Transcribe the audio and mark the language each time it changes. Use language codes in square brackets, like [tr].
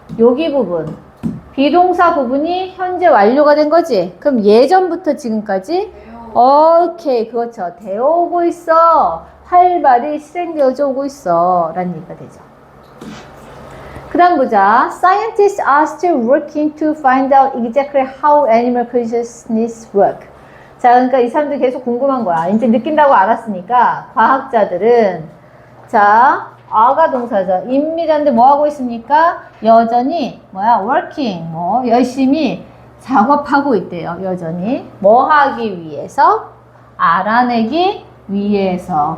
[ko] 여기 부분 비동사 부분이 현재 완료가 된 거지. 그럼 예전부터 지금까지 오케이 그렇죠. 되어 오고 있어. 활발히 실행되어져 오고 있어 라는 얘기가 되죠. 그 다음 보자. [en] Scientists are still working to find out exactly how animal consciousness work. [ko] 자, 그러니까 이 사람들 계속 궁금한 거야. 이제 느낀다고 알았으니까 과학자들은 자, 아가 동사죠. 입니다인데 뭐 하고 있습니까? 여전히 뭐야? working 뭐 열심히 작업하고 있대요. 여전히 뭐 하기 위해서? 알아내기 위해서.